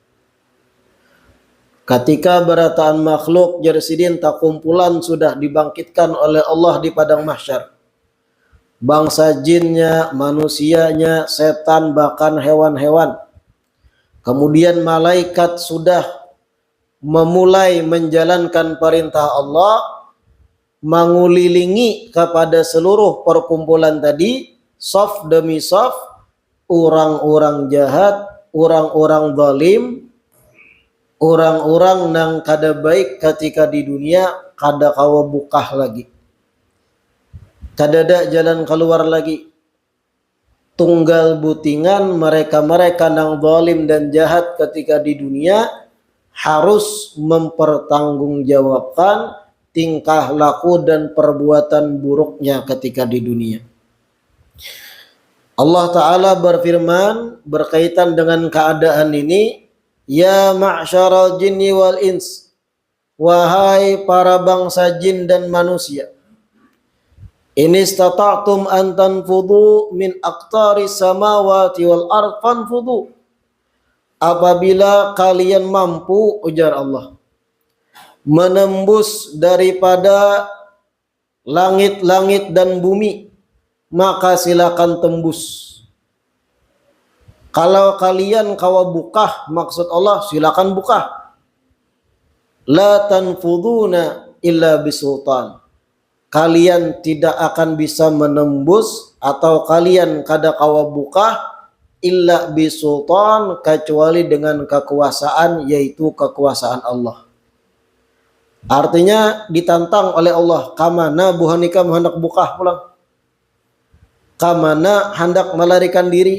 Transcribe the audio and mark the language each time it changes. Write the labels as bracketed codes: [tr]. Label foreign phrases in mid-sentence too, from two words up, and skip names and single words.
[id] Ketika berataan makhluk jarsidin tak kumpulan sudah dibangkitkan oleh Allah di padang mahsyar, bangsa jinnya, manusianya, setan, bahkan hewan-hewan. Kemudian malaikat sudah memulai menjalankan perintah Allah, mengulilingi kepada seluruh perkumpulan tadi, saf demi saf, orang-orang jahat, orang-orang zalim, orang-orang nang kada baik ketika di dunia, [bjn] kada kawa bukah lagi. [id] Kada ada jalan keluar lagi. tunggal butingan mereka-mereka nang zalim dan jahat ketika di dunia harus mempertanggungjawabkan tingkah laku dan perbuatan buruknya ketika di dunia. Allah Ta'ala berfirman berkaitan dengan keadaan ini, [ar] يا معشر الجن والإنس, [id] wahai para bangsa jin dan manusia, [ar] إن استطعتم أن تنفذوا من أقطار السماوات والأرض فانفذوا, [id] apabila kalian mampu, ujar Allah, menembus daripada langit-langit dan bumi, maka silakan tembus. [bjn] Kalau kalian kawa bukah, maksud Allah, silakan bukah. [ar] لا تنفذون إلا بسلطان. [id] Kalian tidak akan bisa menembus atau kalian [bjn] kada kawa bukah [ar] إلا بسلطان, [id] kecuali dengan kekuasaan, yaitu kekuasaan Allah. Artinya ditantang oleh Allah, [bjn] kamana buhanika hendak bukah pulang, kamana [id] hendak melarikan diri.